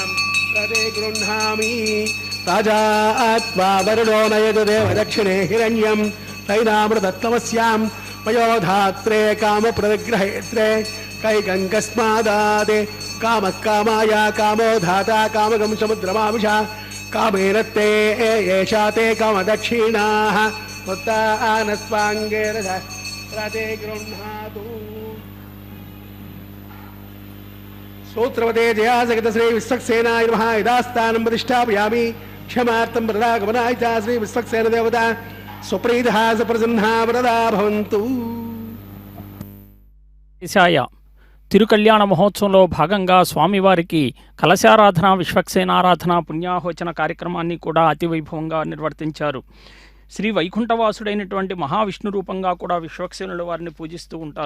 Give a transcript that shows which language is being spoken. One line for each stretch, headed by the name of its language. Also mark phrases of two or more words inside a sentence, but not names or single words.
Sanskrit: प्रदे गृह्णामि राजा आत्मा वरुणो नयतु देवदक्षिणे हिरण्यं तैनामृतत्तमस्यां पयोधात्रे कामप्रतिग्रहेत्रे कैकङ्कस्मादादे कामः कामाया कामो धाता कामकं समुद्रमाविशा कामेन ते एषा ते कामदक्षिणाः उत्तानस्वाङ्गे रथः प्रदे गृह्णातु सूत्रवते जया जगत श्री विश्वक्सेनाय नमः यदास्थानं प्रतिष्ठापयामि क्षमार्थं वरदागमनाय च श्री विश्वक्सेन देवता सुप्रीतः सुप्रसन्नः वरदा भवन्तु।
Telugu: దేశాయ తిరుకళ్యాణ మహోత్సవంలో భాగంగా స్వామివారికి కలశారాధన విశ్వక్సేనారాధన పుణ్యాహోచన కార్యక్రమాన్ని కూడా అతి వైభవంగా నిర్వర్తించారు. శ్రీ వైకుంఠవాసుడైనటువంటి మహావిష్ణు రూపంగా కూడా విశ్వక్సేనుల వారిని పూజిస్తూ ఉంటారు.